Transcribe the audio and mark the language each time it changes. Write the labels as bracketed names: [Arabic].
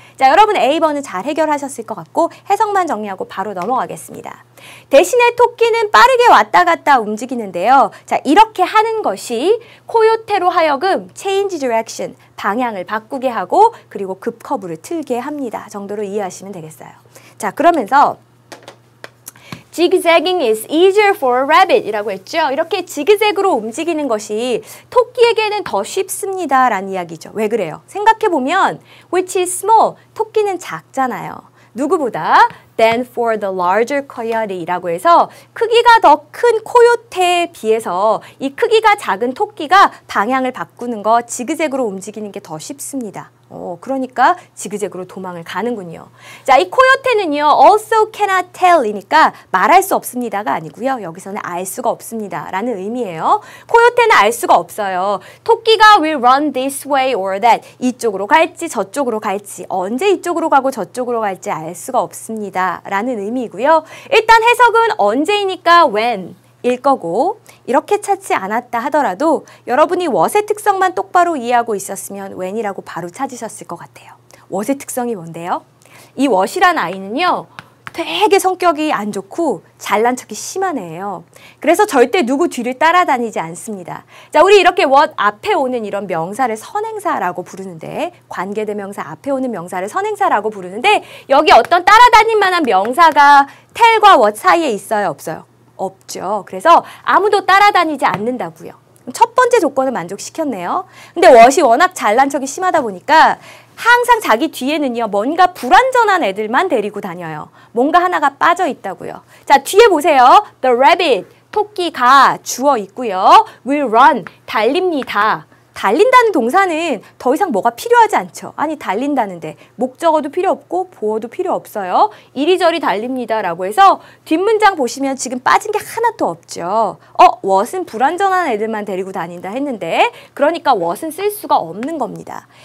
[Korean] 자, 여러분 A번은 잘 해결하셨을 것 같고 해석만 정리하고 바로 넘어가겠습니다. 대신에 토끼는 빠르게 왔다 갔다 움직이는데요. 자, 이렇게 하는 것이 코요테로 하여금 [English] change direction, [Korean] 방향을 바꾸게 하고 그리고 급커브를 틀게 합니다. 정도로 이해하시면 되겠어요. 자, 그러면서 [English] zigzagging is easier for a rabbit [Korean] 이라고 했죠. 이렇게 지그재그로 움직이는 것이 토끼에게는 더 쉽습니다 라는 이야기죠. 왜 그래요? 생각해보면 [English] which is small, [Korean] 토끼는 작잖아요. 누구보다? [English] than for the larger coyote [Korean] 이라고 해서 크기가 더 큰 코요테에 비해서 이 크기가 작은 토끼가 방향을 바꾸는 거, 지그재그로 움직이는 게 더 쉽습니다. 그러니까 지그재그로 도망을 가는군요. 자, 이 코요테는요, [English] also cannot tell [Korean] 이니까 말할 수 없습니다가 아니고요. 여기서는 알 수가 없습니다 라는 의미예요. 코요테는 알 수가 없어요. 토끼가 [English] will run this way or that. [Korean] 이쪽으로 갈지 저쪽으로 갈지, 언제 이쪽으로 가고 저쪽으로 갈지 알 수가 없습니다 라는 의미이고요. 일단 해석은 언제이니까 when 일 거고, 이렇게 찾지 않았다 하더라도 여러분이 what의 특성만 똑바로 이해하고 있었으면 when이라고 바로 찾으셨을 것 같아요. what의 특성이 뭔데요? 이 what이란 아이는요, 되게 성격이 안 좋고 잘난 척이 심한 애예요. 그래서 절대 누구 뒤를 따라다니지 않습니다. 자, 우리 이렇게 what 앞에 오는 이런 명사를 선행사라고 부르는데, 관계대명사 앞에 오는 명사를 선행사라고 부르는데, 여기 어떤 따라다닐 만한 명사가 tell과 what 사이에 있어요? 없어요? 없죠. 그래서 아무도 따라다니지 않는다고요. 첫 번째 조건을 만족시켰네요. 근데 what이 워낙 잘난 척이 심하다 보니까 항상 자기 뒤에는요, 뭔가 불완전한 애들만 데리고 다녀요. 뭔가 하나가 빠져 있다고요. 자, 뒤에 보세요. [English] The rabbit, [Korean] 토끼가 주어 있고요. [English] will run, [Korean] 달립니다. 달린다는 동사는 더 이상 뭐가 필요하지 않죠. 아니, 달린다는데 목적어도 필요 없고 보어도 필요 없어요. 이리저리 달립니다 라고 해서 뒷문장 보시면 지금 빠진 게 하나도 없죠. what은 불완전한 애들만 데리고 다닌다 했는데, 그러니까 what은 쓸 수가 없는 겁니다.